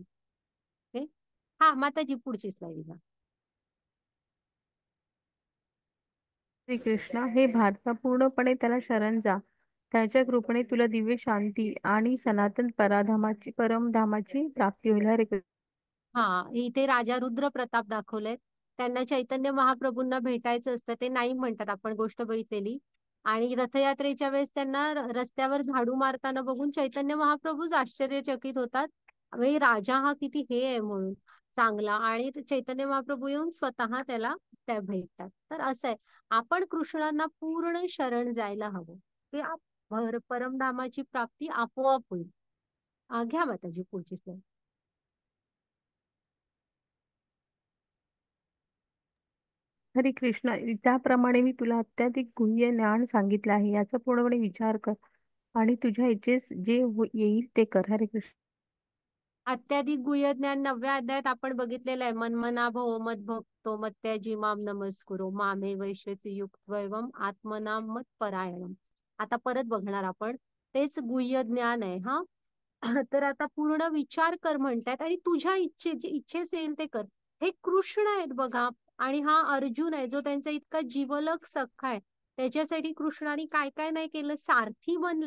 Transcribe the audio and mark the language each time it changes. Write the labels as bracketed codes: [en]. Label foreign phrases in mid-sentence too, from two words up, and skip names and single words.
[mr] ओके. हा माताजी, पुढची स्लाइड घ्या. कृष्ण, हे भारता, पूर्णपणे त्याला शरण जा. त्याच्या कृपेने तुला दिव्य शांती आणि सनातन परमधामाची प्राप्ती होईल. हरे कृष्ण. हा, इथे राजा रुद्र प्रताप दाखवलेत. त्यांना चैतन्य महाप्रभूंना भेटायचं असतं, ते नाही म्हणतात, आपण गोष्ट बघितलेली. आणि रथयात्रेच्या वेळेस त्यांना रस्त्यावर झाडू मारताना बघून चैतन्य महाप्रभूच आश्चर्यचकित होतात, म्हणजे राजा हा किती हे आहे म्हणून चांगला. आणि चैतन्य महाप्रभू येऊन स्वतः त्याला त्या भेटतात. तर असं आहे, आपण कृष्णांना पूर्ण शरण जायला हवं, की परमधामाची प्राप्ती आपोआप होईल. घ्या माताजी पुढची स्लाइड. हरे कृष्ण, त्याप्रमाणे मी तुला अत्याधिक गुह्य ज्ञान सांगितलं आहे. याचा पूर्णपणे विचार कर आणि तुझ्या इच्छेस जे येईल ते कर. हरे कृष्ण. अत्याधिक गुह्य ज्ञान 9व्या अध्यायात आपण बघितलेलं आहे. [sa] मन्मना भव मद भक्तो मत्याजी माम नमस्कुरो मामे वैश्यचे युक्तवैवम आत्मनाम मत परायणम. [mr] आता परत बघणार आपण, तेच गुह्य ज्ञान आहे. हा तर आता पूर्ण विचार कर म्हणतात आणि तुझ्या इच्छेस येईल ते कर. हे कृष्ण आहेत बघा, आणि हा अर्जुन आहे जो त्यांचा इतका जीवलग सखा आहे. त्याच्यासाठी कृष्णाने काय काय नाही केलं, सारथी बनले.